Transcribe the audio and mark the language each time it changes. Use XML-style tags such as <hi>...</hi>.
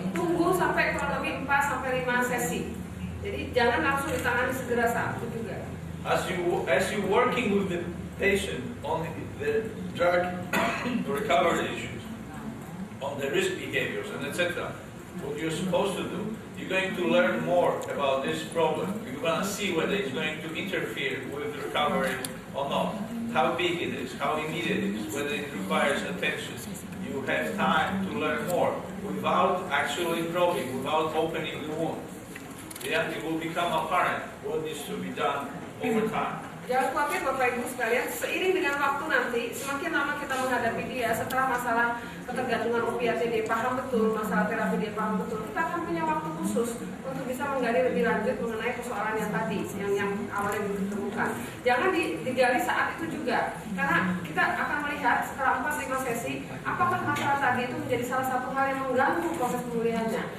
<id>Tunggu sampai kurang lebih 4 sampai 5 sesi. Jadi jangan langsung ditangani segera saat itu juga.</id> <en>As you working with the patient on the drug recovery issues, on the risk behaviors and etc., what you're supposed to do, you're going to learn more about this problem. You're going to see whether it's going to interfere with the recovery or not. how big it is, how immediate it is, whether it requires attention. You have time to learn more without actually probing, without opening the wound. Yeah, it will become apparent what needs to be done over time.</en> <id>Jangan khawatir Bapak Ibu sekalian, seiring dengan waktu nanti, semakin lama kita menghadapi dia, setelah masalah ketergantungan opiatnya dia paham betul, masalah terapi dia paham betul, kita akan punya waktu khusus untuk bisa menggali lebih lanjut mengenai persoalan yang tadi, yang awalnya ditemukan. Jangan digali saat itu juga, karena kita akan melihat setelah 4-5 sesi, apakah masalah tadi itu menjadi salah satu hal yang mengganggu proses pemulihannya.</id>